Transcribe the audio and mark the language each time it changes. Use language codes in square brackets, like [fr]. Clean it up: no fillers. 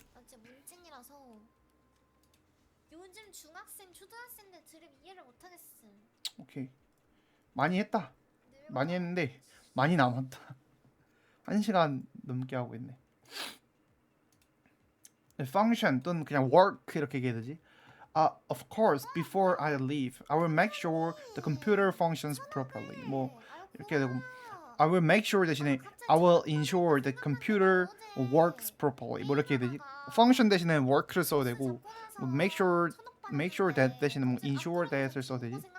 [ko] 나 진짜 문찐이라서 요즘 중학생, 초등학생들 드립 이해를 못하겠음. 오케이. 많이 했다. 많이 늙어. 했는데 많이 남았다. 1시간 넘게 하고 있네. function 또는 그냥 work 이렇게 얘기해야 되지? [en] Of course, before I leave, I will make sure the computer functions properly. [ko] 뭐 이렇게 되고, [en] I will make sure 대신에 I will ensure the computer works properly. [ko] 뭐 이렇게 해야 되지? function 대신에 work를 써도 되고, 뭐 make sure that 대신에 뭐 ensure that을 써도 되지?